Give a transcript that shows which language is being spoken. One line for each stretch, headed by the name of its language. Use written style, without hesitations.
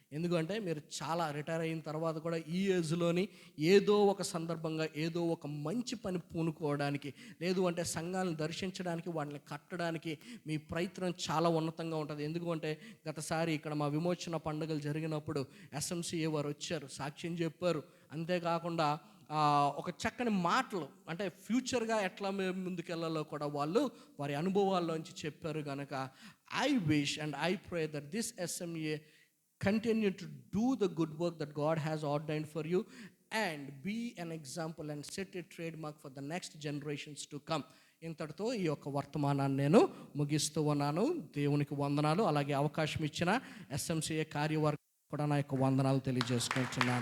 Telugu: ఎందుకంటే మీరు చాలా రిటైర్ అయిన తర్వాత కూడా ఈ ఏజ్లోని ఏదో ఒక సందర్భంగా ఏదో ఒక మంచి పని పూనుకోవడానికి, లేదు అంటే సంఘాలను దర్శించడానికి, వాటిని కట్టడానికి మీ ప్రయత్నం చాలా ఉన్నతంగా ఉంటుంది. ఎందుకంటే గతసారి ఇక్కడ మా విమోచన పండుగలు జరిగినప్పుడు SMCA వారు వచ్చారు, సాక్ష్యం చెప్పారు. అంతేకాకుండా ఒక చక్కని మాటలు, అంటే ఫ్యూచర్గా ఎట్లా మేము ముందుకెళ్ళాలో కూడా వాళ్ళు వారి అనుభవాల్లోంచి చెప్పారు.
English: కనుక I wish and I pray that this SMA continue to do the good work that God has ordained for you and be an example and set a trademark for the next generations to come.
Telugu: ఇంతటితో ఈ యొక్క వర్తమానాన్ని నేను ముగిస్తూ ఉన్నాను. దేవునికి వందనాలు. అలాగే అవకాశం ఇచ్చిన SMCA కార్యవర్గం కూడా నా యొక్క వందనాలు తెలియజేసుకుంటున్నాను.